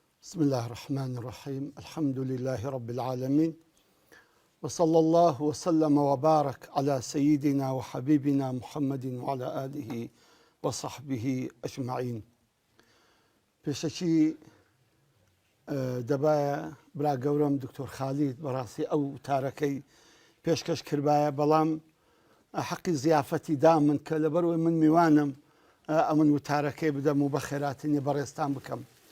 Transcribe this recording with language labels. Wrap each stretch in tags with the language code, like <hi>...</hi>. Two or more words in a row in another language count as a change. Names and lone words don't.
<ar>بسم الله الرحمن الرحيم. الحمد لله رب العالمين، وصلى الله وسلم وبارك على سيدنا وحبيبنا محمد وعلى آله وصحبه أجمعين.</ar> <ckb>پێشەکی دەبایە برا گەورەم دکتۆر خالید بەڕاستی ئەو تارەکەی پێشکەش کردایە، بەڵام حەقی زیافەتی دا من کە لەبەرەوەی من میوانم ئەمن وتارەکەی بدەم و بە خێراتنی بەڕێستان بکەم.</ckb>